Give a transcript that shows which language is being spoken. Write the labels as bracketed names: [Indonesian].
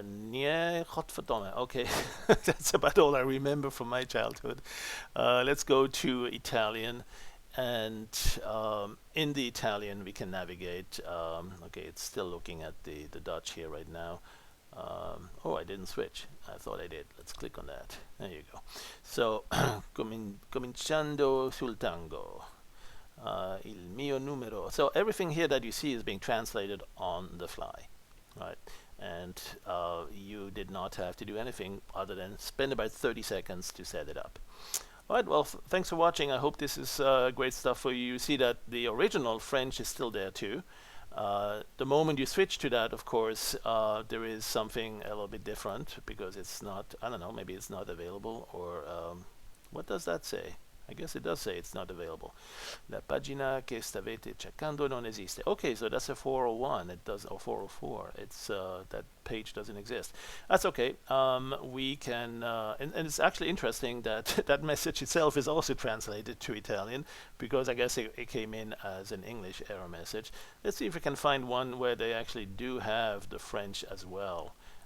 [Dutch] Nee, godverdomme. [English] Okay, that's about all I remember from my childhood. Let's go to Italian, and in the Italian we can navigate. Okay, it's still looking at the Dutch here right now. Oh, I didn't switch. I thought I did. Let's click on that. There you go. [Italian] So, cominciando sul tango. Il mio numero. [English] So everything here that you see is being translated on the fly, right? And you did not have to do anything other than spend about 30 seconds to set it up. Alright, well, thanks for watching. I hope this is great stuff for you. You see that the original French is still there too. The moment you switch to that, of course, there is something a little bit different, because it's not, I don't know, maybe it's not available, or what does that say? I guess it does say it's not available. [Italian] La pagina che stavete cercando non esiste. [English] Okay, so that's a 401. It does, or 404. It's that page doesn't exist. That's okay. We can, and it's actually interesting that that message itself is also translated to Italian, because I guess it came in as an English error message. Let's see if we can find one where they actually do have the French as well.